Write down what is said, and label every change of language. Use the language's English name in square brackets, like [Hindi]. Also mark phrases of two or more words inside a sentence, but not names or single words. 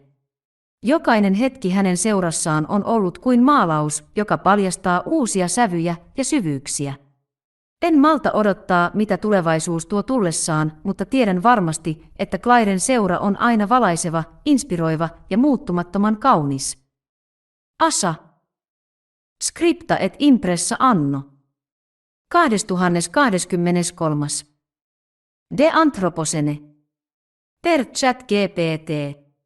[Finnish] Jokainen hetki hänen seurassaan on ollut kuin maalaus, joka paljastaa uusia sävyjä ja syvyyksiä. En malta odottaa, mitä tulevaisuus tuo tullessaan, mutta tiedän varmasti, että Clairen seura on aina valaiseva, inspiroiva ja muuttumattoman kaunis. Asa. [Latin] Scripta et impressa anno. 2023. De Anthropocene. Per ChatGPT.